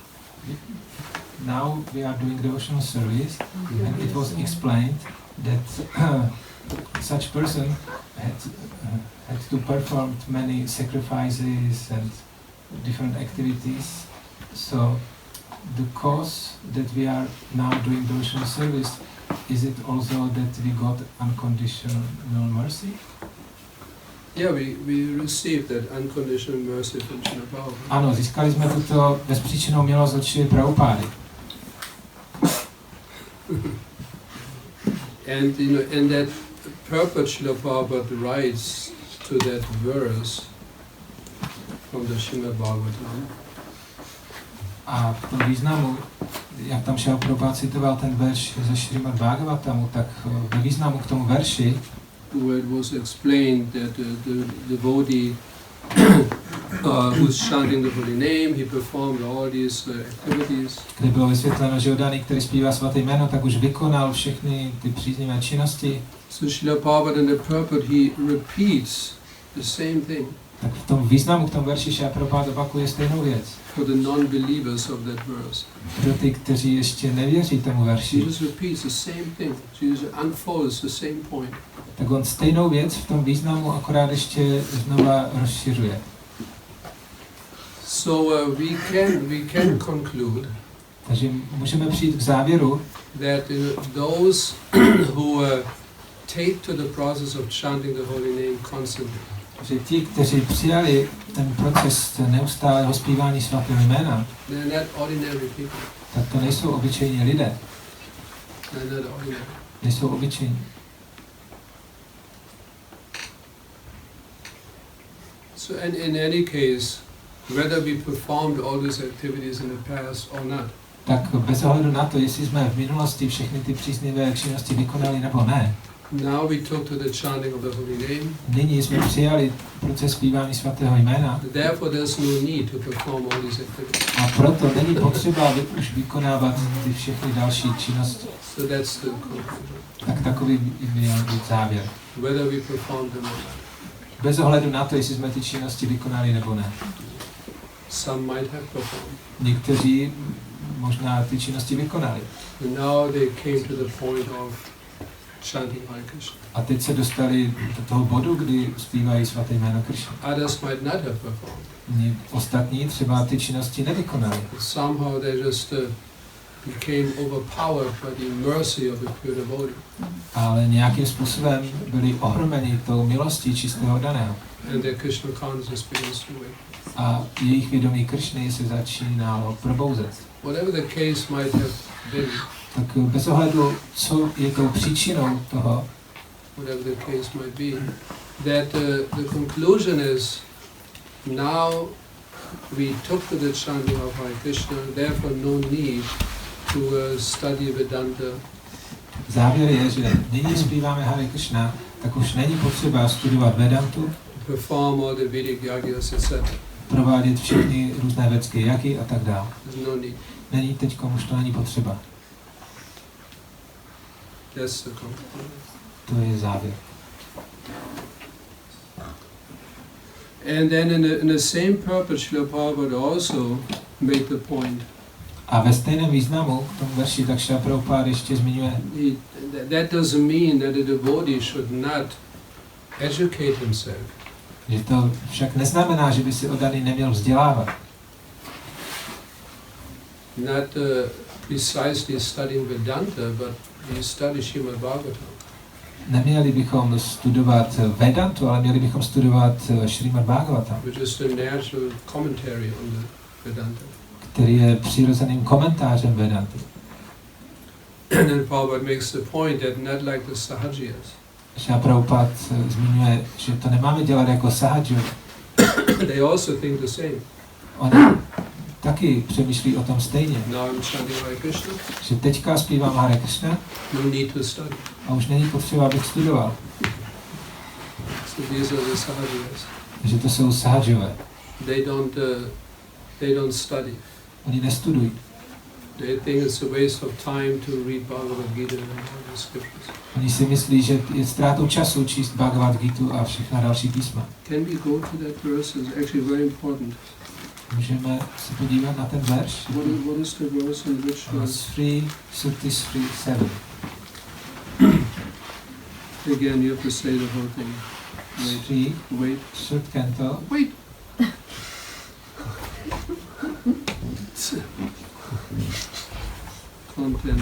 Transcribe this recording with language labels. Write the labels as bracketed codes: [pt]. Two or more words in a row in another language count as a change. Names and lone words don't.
[en] Now we are doing devotional service, and it was explained that such person had to perform many sacrifices and different activities. So the cause that we are now doing devotional service, is it also that we got unconditional mercy? Yeah, we received that unconditional mercy from Srila Prabhupada. [cs] Ano, získali jsme tuto bezpříčinnou milost od Šrily Prabhupády. [en] And you know, and that purport Srila Prabhupada writes to that verse from the Srimad Bhagavatam. [cs] A v tom významu, jak tam Šrila Prabhupada citoval ten verš ze Srimad Bhagavatamu, tak ve významu k tomu verši, [en] where it was explained that the devotee who's chanting the holy name, he performed all these activities. [cs] Kde bylo vysvětleno, že daný, který zpívá svaté jméno, tak už vykonal všechny ty příznivé činnosti. [en] So Srila Prabhupada in the purport, he repeats the same thing. [cs] Tak v tom významu, k tomu verši Šrila Prabhupada opakuje stejnou věc. [en] For the non-believers of that verse. [cs] Pro ty, kteří ještě nevěří tomu verši. [en] Jesus repeats the same thing. Jesus unfolds the same point. [cs] Tak on stejnou věc v tom významu akorát ještě znova rozšiřuje. [en] So we can conclude. [cs] Takže můžeme přijít k závěru, [en] that those who take to the process of chanting the holy name constantly. [cs] Že ti, kteří přijali ten proces neustálého zpívání svatého jména, [en] they're not ordinary people. [cs] Tak to nejsou obyčejní lidé. [en] They're not ordinary. [cs] Nejsou obyčejní. [en] So in any case, whether we performed all these activities in the past or not. [cs] Tak bez ohledu na to, jestli jsme v minulosti všechny ty příznivé činnosti vykonali nebo ne. [en] Now we took to the chanting of the holy name. [cs] Nyní jsme přijali proces zpívání svatého jména. [en] Therefore there's no need to perform all these activities. [cs] A proto není potřeba už vykonávat ty všechny další činnosti. [en] So that's the conclusion. [cs] Tak takový by měl být závěr. [en] Whether we perform them or not. [cs] Bez ohledu na to, jestli jsme ty činnosti vykonali nebo ne. [en] Some might have performed. [cs] Někteří možná ty činnosti vykonali. [en] And now they came to the point of chanting Hare Krishna. [cs] A teď se dostali do toho bodu, kdy zpívají svaté jméno Krishna. [en] Others might not have performed. [cs] Ostatní třeba ty činnosti nevykonali. [en] Somehow they just became overpowered by the mercy of the pure devotee. [cs] Ale nějakým způsobem byli ohromeni tou milostí čistého daného. [en] And their Krishna consciousness begins to wake. [cs] A jejich vědomí Krishny se začínalo probouzet. [en] Whatever the case might have been, [cs] tak bez ohledu, co je tou příčinou toho, [en] whatever the case might be, that the conclusion is now we took to the chanting of Hare Krishna, therefore no need to study Vedanta. [cs] Závěr je, že nyní zpíváme Hare Krishna, tak už není potřeba studovat Vedantu, [en] perform all the Vedic yagyas, etc. [cs] Provádět všechny různé védské jagy a tak dále. [en] No need. [cs] Není teďkom, už to není potřeba. [en] That's the conclusion. [cs] To je závěr. [en] And then in the same purpose, Srila Prabhupada also made the point. [cs] A ve stejném významu k tomu verši tak Srila Prabhupada ještě zmiňuje. [en] That doesn't mean that the devotee should not educate himself. [cs] Že to však neznamená, že by si oddaný neměl vzdělávat. [en] Not precisely studying Vedanta, but we study Srimad Bhagavatam. [cs] Neměli bychom studovat Vedantu, ale měli bychom studovat Srimad Bhagavatam, [en] which is the natural commentary on the Vedanta. [cs] Který je přirozeným komentářem Vedanty. [en] And then Prabhupada makes the point that not like the Sahajiyas. [cs] Srila Prabhupada zmiňuje, že to nemáme dělat jako Sahaji. [en] They also think the same. [cs] Oni taky přemýšlí o tom stejně. [en] Now I'm chanting Hare Krishna. [cs] Že teďka zpívám Hare Krishna. [en] No need to study. [cs] A už není potřeba, abych studoval. [en] So these are the Sahajiyas. [cs] Že to jsou Sahajové. [en] They don't study. [cs] Oni nestudují. [en] They think it's a waste of time to read Bhagavad Gita and all the scriptures. [cs] Oni si myslí, že je ztrátou času číst Bhagavad Gitu a všechna další písma. [en] Can we go to that verse? It's actually very important. [cs] Můžeme se podívat na ten verš? [en] What is the verse in which verse? 3:37. Again, you have to say the whole thing. Wait. Third canto. Wait. Content.